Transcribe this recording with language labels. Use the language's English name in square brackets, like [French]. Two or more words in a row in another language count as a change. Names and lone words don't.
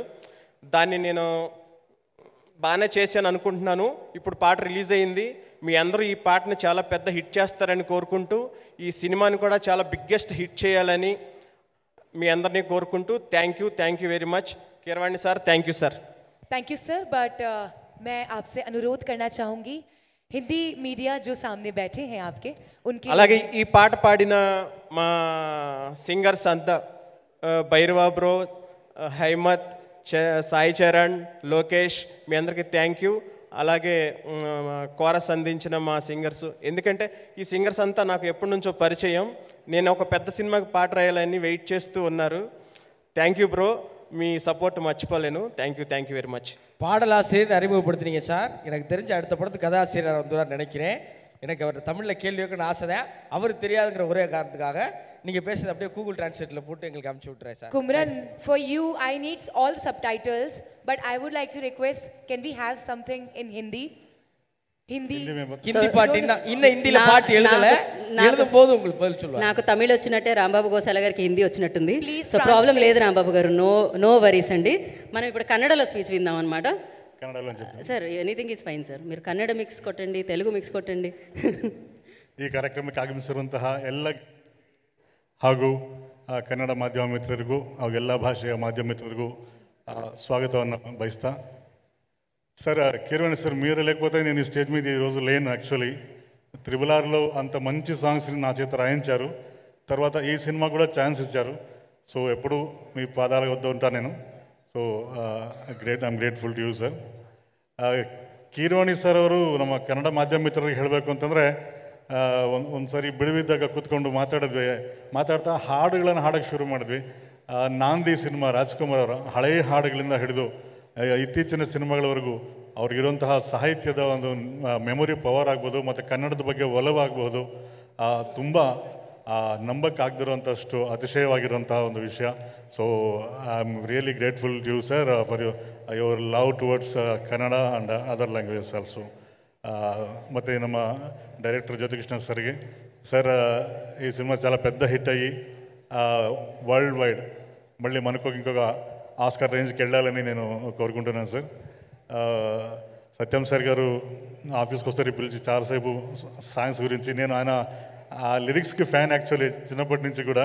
[Telugu] దాన్ని నేను బాగానే చేశాను అనుకుంటున్నాను. ఇప్పుడు పాట రిలీజ్ అయింది. మీ అందరూ ఈ పాటని చాలా పెద్ద హిట్ చేస్తారని కోరుకుంటూ, ఈ సినిమాని కూడా చాలా [English] biggest hit [Telugu] చేయాలని మీ అందరినీ కోరుకుంటూ [English] thank you very much. [Telugu] కీరవాణి సార్, [English] thank you sir. thank you sir. [Hindi] बट मैं आपसे अनुरोध करना चाहूँगी, हिंदी मीडिया जो सामने बैठे हैं आपके, उनके [Telugu] అలాగే ఈ పాట పాడిన మా సింగర్స్ అంతా భైరవ బ్రో, హైమత్, సాయి చరణ్, లోకేష్, మీ అందరికీ [English] thank you. [Telugu] అలాగే కోరస్ అందించిన మా సింగర్స్. ఎందుకంటే ఈ సింగర్స్ అంతా నాకు ఎప్పటి నుంచో పరిచయం. నేను ఒక పెద్ద సినిమాకి పాట రాయాలని వెయిట్ చేస్తూ ఉన్నారు. [English] thank you bro. [Telugu] మీ సప్పోర్ట్ మచ్చిప్పలేను. [English] thank you very much. [Tamil] பாடலாசிரியர் அறிமுகப்படுத்தினீங்க சார். எனக்கு தெரிஞ்ச அடுத்த படத்து கதாசிரியர் வந்துவார் நினைக்கிறேன். எனக்கு அவர் தமிழில் கேள்வி வைக்கணும்னு ஆசை தான். அவர் தெரியாதுங்கிற ஒரே காரணத்துக்காக நீங்கள் பேசுறது அப்படியே கூகுள் டிரான்ஸ்லேட்டில் போட்டு எங்களுக்கு அனுப்பிச்சி விட்றேன் சார். [English] Kumran, for you I need all the subtitles, but I would like to request, can we have something in Hindi? [Hindi] हिंदी [Tamil] ஹிந்தி பாட்டு இன்னும் ஹிந்தியில் பாட்டு எழுதலை, எழுதும் போது உங்களுக்கு பதில் சொல்லுவாங்க. [Telugu] నాకు తమిళ్ వచ్చినట్టే రాంబాబు గోసాల గారికి హిందీ వచ్చినట్టుంది. సో ప్రాబ్లం లేదు రాంబాబు గారు, [English] no worries [Telugu] అండి. మనం ఇప్పుడు కన్నడలో స్పీచ్ విందాం అనమాట. ಕನ್ನಡలో [English] sir anything is fine sir. [Telugu] మీరు కన్నడ మిక్స్ కొట్టండి, తెలుగు మిక్స్ కొట్టండి. [Kannada] ಈ ಕಾರ್ಯಕ್ರಮಕ್ಕೆ ಆಗಮಿಸಿರುವಂತಹ ಎಲ್ಲ ಹಾಗೂ ಕನ್ನಡ ಮಾಧ್ಯಮ ಮಿತ್ರರಿಗೂ ಹಾಗೂ ಎಲ್ಲ ಭಾಷೆಯ ಮಾಧ್ಯಮ ಮಿತ್ರರಿಗೂ ಸ್ವಾಗತವನ್ನು ಬಯಸ್ತಾ. [Telugu] సార్ కిరణ్ సార్ మీరు లేకపోతే నేను ఈ స్టేజ్ మీద ఈరోజు లేను. యాక్చువల్లీ త్రిబుల్-ఆర్లో అంత మంచి సాంగ్స్ని నా చేత రాయించారు. తర్వాత ఈ సినిమా కూడా ఛాన్స్ ఇచ్చారు. సో ఎప్పుడు మీ పాదాల వద్ద ఉంటాను నేను. [English] so I'm grateful to you sir. [Kannada] ಕೀರವಾಣಿ ಸರ್ ಅವರು ನಮ್ಮ ಕನ್ನಡ ಮಾಧ್ಯಮ ಮಿತ್ರರಿಗೆ ಹೇಳಬೇಕು ಅಂತಂದರೆ, ಒಂದು ಸಾರಿ ಬಿಡುವಿದ್ದಾಗ ಕೂತ್ಕೊಂಡು ಮಾತಾಡ್ತಾ ಹಾಡುಗಳನ್ನು ಹಾಡೋಕ್ಕೆ ಶುರು ಮಾಡಿದ್ವಿ. ನಾಂದಿ ಸಿನಿಮಾ ರಾಜ್ಕುಮಾರ್ ಅವರ ಹಳೆಯ ಹಾಡುಗಳಿಂದ ಹಿಡಿದು ಇತ್ತೀಚಿನ ಸಿನಿಮಾಗಳವರೆಗೂ ಅವ್ರಿಗಿರುವಂತಹ ಸಾಹಿತ್ಯದ ಒಂದು [English] memory power [Kannada] ಆಗ್ಬೋದು, ಮತ್ತು ಕನ್ನಡದ ಬಗ್ಗೆ ಒಲವಾಗಬಹುದು, ತುಂಬ ನಂಬಕ್ಕಾಗದಿರೋಂಥಷ್ಟು ಅತಿಶಯವಾಗಿರುವಂತಹ ಒಂದು ವಿಷಯ. [English] so I am really grateful to you sir for your love towards ಕನ್ನಡ and other languages also. [Kannada] ಮತ್ತು ನಮ್ಮ [Telugu] డైరెక్టర్ జ్యోతికృష్ణ ಸರ್ಗೆ సార్, ఈ సినిమా చాలా పెద్ద హిట్ అయ్యి [English] world wide [Telugu] మళ్ళీ మనకు ఇంకొక ఆస్కార్ రేంజ్కి వెళ్ళాలని నేను కోరుకుంటున్నాను సార్. సత్యం సార్ గారు ఆఫీస్కి వస్తారు పిలిచి చాలాసేపు సాంగ్స్ గురించి, నేను ఆయన ఆ లిరిక్స్కి [English] fan actually [Telugu] చిన్నప్పటి నుంచి కూడా.